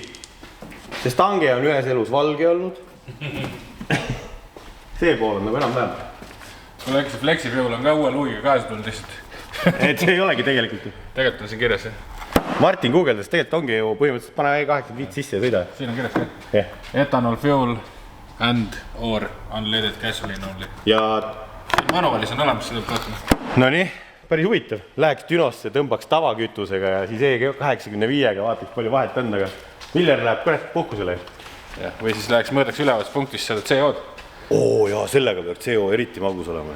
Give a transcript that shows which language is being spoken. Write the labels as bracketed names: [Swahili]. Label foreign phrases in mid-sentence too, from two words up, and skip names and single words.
[Estonian] See stange on ühes elus valge olnud. See pool on nagu enam-vähem. Kuule, äkki see fleksifjõul on ka uue luugiga kaasa tulnud lihtsalt. Et see ei olegi tegelikult. Tegelikult on siin kirjas. Martin guugeldas, tegelikult ongi ju põhimõtteliselt pane E85 sisse ja sõida. Siin on kirjas ka. [English] Ethanol fuel and or unleaded gasoline only. [Estonian] Ja manualis on olemas, seda vaatama. No nii, päris huvitav. Läheks Dünosse, tõmbaks tavakütusega ja siis E85-ga vaataks palju vahet on, aga Miller läheb kõrest puhkusele. Või siis läheks mõõdaks ülevaastuspunktist seda CO-d. Jaa, sellega peab CO eriti magus olema.